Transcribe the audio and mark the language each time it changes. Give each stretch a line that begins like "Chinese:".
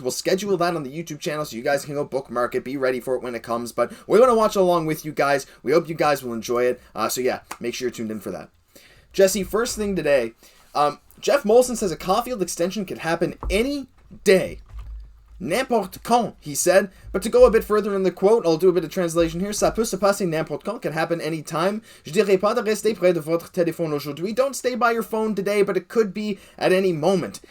English: We'll schedule that on the YouTube channel so you guys can go bookmark it, be ready for it when it comes, but we're going to watch along with you guys. We hope you guys will enjoy it, so yeah, make sure you're tuned in for that. Jesse, first thing today, Geoff Molson says a Caufield extension could happen any day.
French: N'importe quand,
English: he said. But to go a bit further in the quote, I'll do a bit of translation here.
French: Ça peut se passer n'importe quand,
English: can happen anytime.
French: Je dirais pas de rester près de votre téléphone aujourd'hui.
English: Don't stay by your phone today, but it could be at any moment.